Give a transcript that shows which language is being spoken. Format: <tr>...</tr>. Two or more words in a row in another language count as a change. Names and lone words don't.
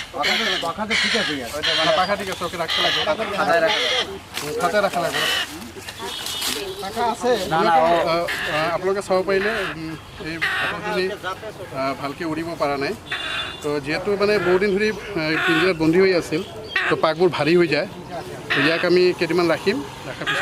<bn>পাখা ঠিক আছে, ওকে রাখতে লাগবে, খাতায় রাখা লাগবে।</bn> <as>আপোনালোকে চাব পাৰিলে এই ভাটৌখিনি ভালকৈ উৰিব পৰা নাই তো যিহেতু মানে বহুদিন ধৰি পিঞ্জিৰাত বন্দী হৈ আছিল তো পাকবোৰ ভাৰী হৈ যায় তো ইয়াক আমি কেইদিনমান ৰাখিম ৰখাৰ পিছত</as>